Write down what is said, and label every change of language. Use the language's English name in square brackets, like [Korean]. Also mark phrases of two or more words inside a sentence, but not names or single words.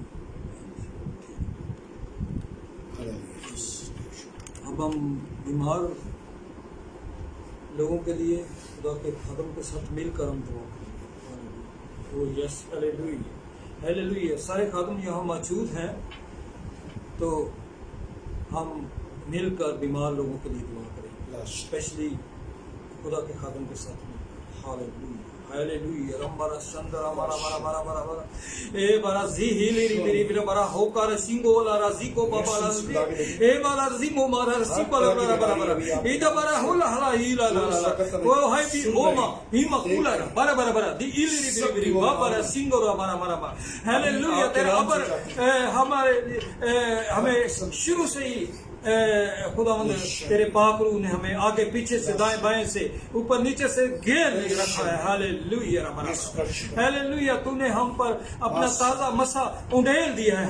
[Hindi] अब हम बीमार लोगों के लिए खुदा के खादम के साथ मिलकर हम दुआ करेंगे। [English] oh yes, [Hindi] हालेलुया, हालेलुया। सारे खादम यहाँ मौजूद हैं, तो हम मिलकर बीमार लोगों के लिए दुआ करेंगे, स्पेशली खुदा के खादम के साथ में। हालेलुया, हालेलुया। रंबरा संदरा मारा मारा मारा मारा मारा ए बारा जी हिलेरी मेरी बिना बारा होकर सिंगो ला राजी को बाबा ला ए बारा जी मो मारा सी बारा बारा बारा बारा ए दा बारा होला हला हिला ला ला ओ हाय बी ओमा हिमा कुला बारा बारा बारा दी इलेरी मेरी बाबा रा सिंगो रा मारा मारा मारा। हालेलुया। तेरा अबर हमारे हमें शुरू से ही खुदावंद तेरे पाक रूह ने हमें आगे पीछे से दाएं बाएं से ऊपर नीचे से घेर रखा है। हालेलुया, हालेलुया। तूने हम पर अपना ताजा मसा उंडेल दिया है।